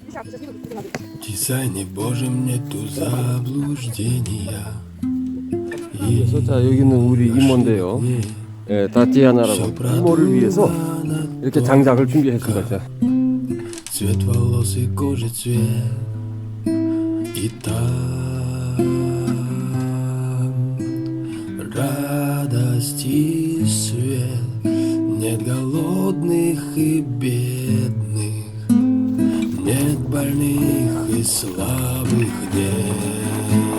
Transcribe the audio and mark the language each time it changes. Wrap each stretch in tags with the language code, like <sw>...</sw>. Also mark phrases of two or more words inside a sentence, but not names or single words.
<ru>В дизайне Божьем нету заблуждения. И</ru> <ko>그래서 자 여기는 우리 이모인데요. 예, 타티아나라고 이모를 위해서 이렇게 장작을 준비했습니다. 자.</ko> <ru>цвет волос и кожи цвет. И там радость и свет. Нет голодных и бедных, нет больных и слабых, нет.</ru>